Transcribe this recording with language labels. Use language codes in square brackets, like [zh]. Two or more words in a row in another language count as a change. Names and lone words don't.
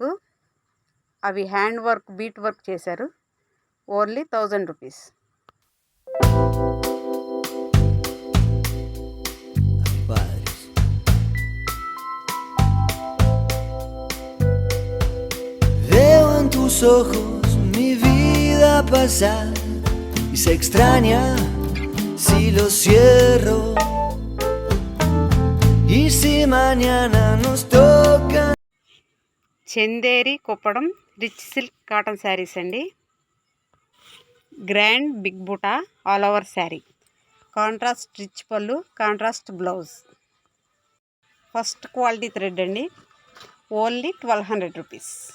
[te] అవి [en] hand work, beat work [te] చేశారు. [en] only 1000 rupees. [es] Veo en tus ojos mi vida pasar y se extraña si lo cierro. Y si mañana nos toca. [te] చందేరి కుప్పడం [en] rich silk cotton sarees [te] అండి. [en] grand big buta all over saree. contrast rich pallu, contrast blouse. first quality thread అండి. only 1200 rupees.